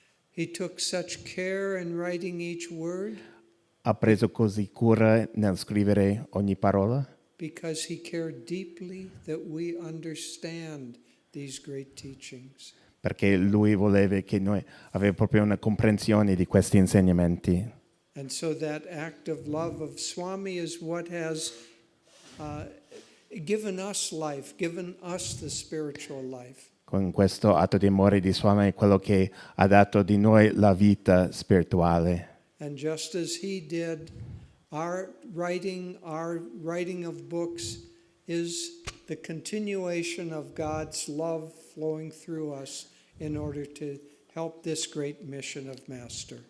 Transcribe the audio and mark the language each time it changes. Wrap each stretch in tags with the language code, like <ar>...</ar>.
<en>He took such care in writing each word.</en> <it>Ha preso così cura nel scrivere ogni parola.</it> <en>Because he cared deeply that we understand these great teachings.</en> <it>Perché lui voleva che noi avessimo proprio una comprensione di questi insegnamenti.</it> <en>And so that act of love of Swami is what has given us life, given us the spiritual life.</en> <it>Con questo atto di amore di Swami è quello che ha dato di noi la vita spirituale.</it> <en>And just as he did, our writing of books is the continuation of God's love flowing through us in order to help this great mission of Master.</en>